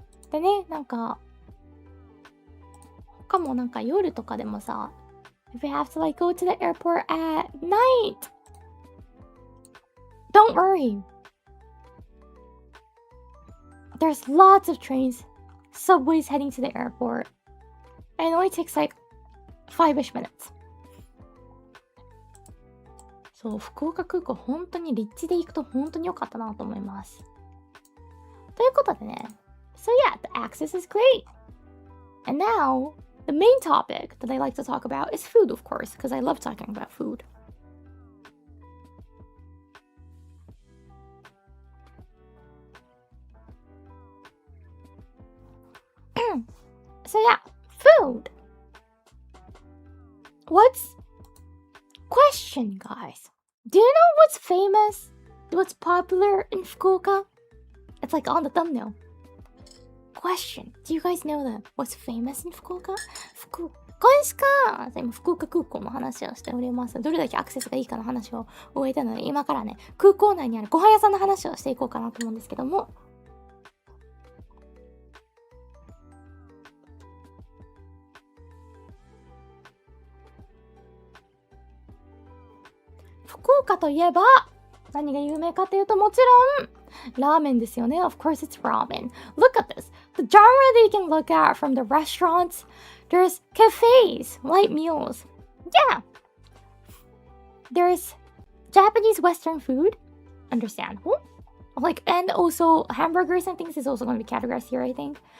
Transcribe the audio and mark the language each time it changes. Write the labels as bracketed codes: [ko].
[ja] でね、なんか他もなんか夜とかでもさ、 [en] if you have to like go to the airport at night, don't worry. There's lots of trains, subways heading to the airport. And it only takes like 5-ish minutes. [ja] そう、福岡空港本当に立地で行くと本当に良かったなと思います。ということでね。 [en] So yeah, the access is great. And now, the main topic that I like to talk about is food, of course, because I love talking about food. So yeah, food. Question, guys. Do you know what's famous? What's popular in Fukuoka? It's like on the thumbnail. Question. Do you guys know what's famous in Fukuoka? [ja] 今週か今福岡空港の話をしております。どれだけアクセスがいいかの話を終えたので、今からね、空港内にあるご飯屋さんの話をしていこうかなと思うんですけども。福岡といえば何が有名かというともちろんラーメンですよね。 [en] Of course it's ramen. Look at this. The genre that you can look at from the restaurants. There's cafes, light meals. Yeah. There's Japanese Western food. Understandable. And also hamburgers and things is also going to be categorized here, I think.